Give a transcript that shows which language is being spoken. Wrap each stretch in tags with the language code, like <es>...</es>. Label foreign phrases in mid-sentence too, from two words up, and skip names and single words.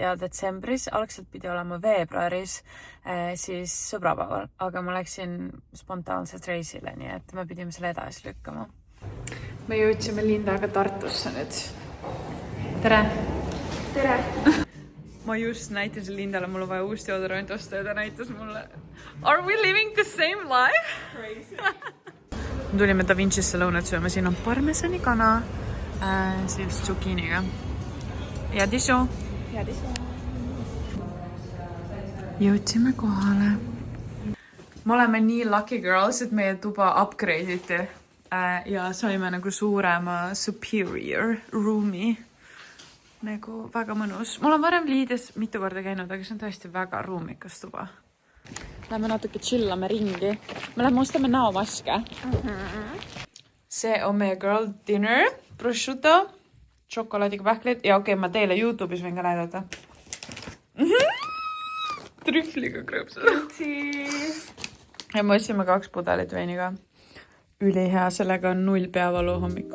<et>Ja detsembris, algselt pidi olema veebruaris, siis sõbrapäeval, aga ma läksin spontaanselt reisile, nii et me pidime selle edasi lükkama. Me jõudsime Lindaga Tartusse nüüd. tere! Tere! Ma just näitasin Lindale, mul on vaja uus deodorant osta ja ta näitas mulle.</et> <en>Are we living the same life? Crazy.</en> <et>Me tulime Da Vinci'sse lõunat sööma, siin on parmesani kana siis zucchiniga. Ja dišu. Ja dišu. Jõudsime kohale. Me oleme nii</et> <en>lucky girls,</en> <et>et meie tuba upgrade iti ja saime nagu suurema</et> <en>superior room'i.</en> <et>Nagu väga mõnus. Mul on varem Liides mitu korda käinud, aga see on tõesti väga ruumikas tuba. Lähme natuke chillame ringi. Me lähme ostame näomaske. See on meie</et> <en>girl dinner.</en> <et>Prosciutto, šokolaadiga pähklid ja okei, ma teile YouTube'is võin ka näidata. Trühvliga krõpsud. Ja me otsime 2 pudelit veiniga. Ülihea, sellega on 0 peavalu hommikul.</et>